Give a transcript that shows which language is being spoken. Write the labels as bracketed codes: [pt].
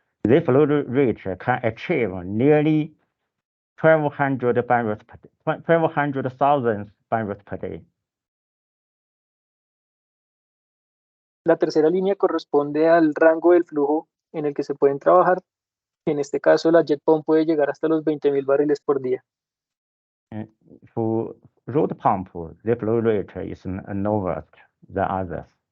[en] The flow rate can achieve nearly 1,200,000 barrels per day. [es] La tercera línea corresponde al rango del flujo en el que se pueden trabajar. En este caso, la jet pump puede llegar hasta los 20,000 barriles por día. [en] For road pump, the flow rate is lower than others.